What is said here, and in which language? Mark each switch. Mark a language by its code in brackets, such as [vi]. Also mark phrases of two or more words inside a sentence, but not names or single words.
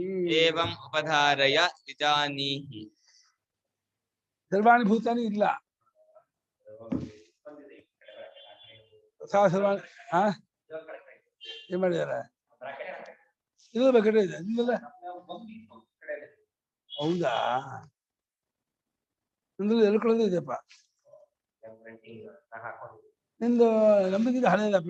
[sa] ಏವಂ ಉಪಧಾರಯ ವಿಜಾನೀಹಿ. ಸರ್ವಾಣಿ ಭೂತಾನಿ ಇಲ್ಲ. ತಥಾ ಸರ್ವಾಣಿ [kn] ಏನ್ ಮಾಡಿದಾರೆ? ಇದು ಬೇಕಾದ್ರೆ ಇದೆ ಇಲ್ಲ. ಹೌದಾ? ಅಂದ್ರೆ ಎಲ್ಕೊಳ್ಳೋದು ಇದೆಯಪ್ಪ. ನಿಂದು ನಮ್ದಿಗಿಂತ ಹಳೆಯದಪ್ಪ.